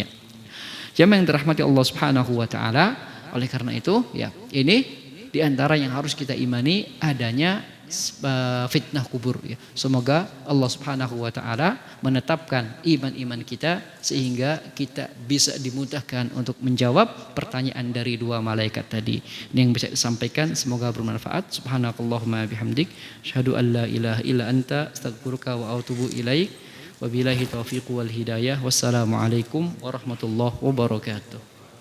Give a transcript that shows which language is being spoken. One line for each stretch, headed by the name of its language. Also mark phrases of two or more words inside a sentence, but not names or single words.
Indonesian: Jamaah yang dirahmati Allah
Arabic: سبحانه وتعالى,
Indonesian: oleh karena itu, ya, ini diantara yang harus kita imani adanya fitnah kubur, ya. Semoga Allah
Arabic: سبحانه وتعالى
Indonesian: menetapkan iman-iman kita sehingga kita bisa dimudahkan untuk menjawab pertanyaan dari dua malaikat tadi. Ini yang bisa disampaikan, semoga bermanfaat.
Arabic: سبحانك اللهم بحمدك، أشهد أن لا إله إلا أنت، أستغفرك وأتوب إليك. وبالله التوفيق والهداية. والسلام عليكم ورحمة الله وبركاته.